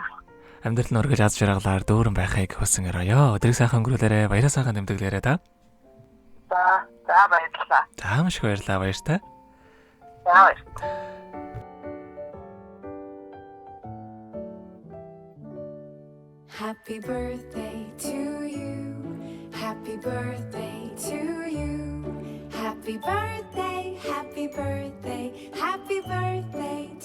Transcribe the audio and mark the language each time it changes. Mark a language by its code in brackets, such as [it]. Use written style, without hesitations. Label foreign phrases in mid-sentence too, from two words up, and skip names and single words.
[mn] Амьдрал нь оргилж аз жаргалаар дүүрэн байхыг хүсэн өрөөё. Өдрийг сайхан өнгөрүүлээрэ, баяраа сайхан тэмдэглээрэ та. За баярлалаа. За маш их баярлалаа баяртай. За баярлалаа. [en] Happy birthday to you. Happy birthday to you. Happy birthday, happy birthday, happy birthday